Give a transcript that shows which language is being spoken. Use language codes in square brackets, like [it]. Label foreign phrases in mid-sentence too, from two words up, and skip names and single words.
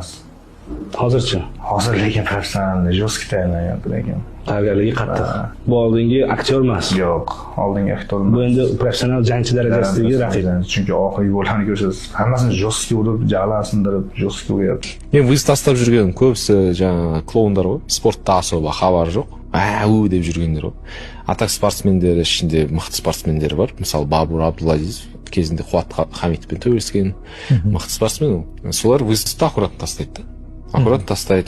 [uz] Hozirchi? Hozir lekin professional, jostki tayyorlanyapti lekin. Tayyorgarligi qattiq. Bu oldingi aktyor emas. Yo'q, oldingi aktyor emas. Bu endi professional jangchi darajasidagi raqib. Chunki oxirgi gollarni ko'rsangiz, hammasini jostki urib, jag'lan sindirib, jostki uryapti. Men viz tashlab [kaa] жүрген көбісі жаңа клоундар ғой. Спортта особо хабар жоқ. Ау деп жүргендер ғой. Атақ спортсмендер ішінде мықты спортсмендер бар. Мысалы Бабур Абдулазиз кезінде Қуат Хамитовпен төбелескен мықты спортсмен. Солар вызды аккуратно тастайды. Аккуратно тастайды.